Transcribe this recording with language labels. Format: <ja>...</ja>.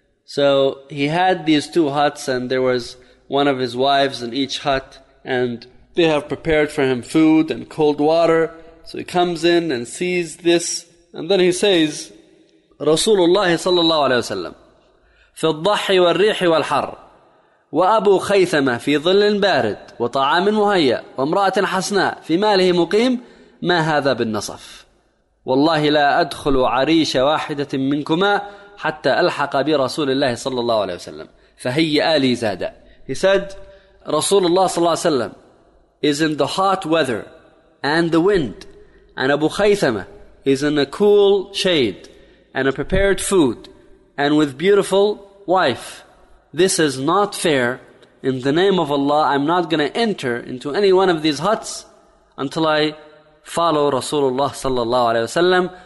<en>So he had these two huts, and there was one of his wives in each hut, and they have prepared for him food and cold water. So he comes in and sees this, and then he says,</en> <ar>"Rasulullah sallallahu alaihi wasallam fi al-dhahi wal-rihi wal-har." وأبو خيثمة في ظل بارد وطعام مهيأ وامرأة حسناء في ماله مقيم ما هذا بالنصف والله لا أدخل عريش واحدة منكما حتى ألحق برسول الله صلى الله عليه وسلم فهيئ لي زادا</ar> <en>He said, Rasulullah sallallahu alayhi wa sallam is in the hot weather and the wind, and Abu Khaythama is in a cool shade and a prepared food and with beautiful wife. This is not fair. In the name of Allah, I'm not going to enter into any one of these huts until I follow Rasulullah sallallahu alayhi wa sallam.</en>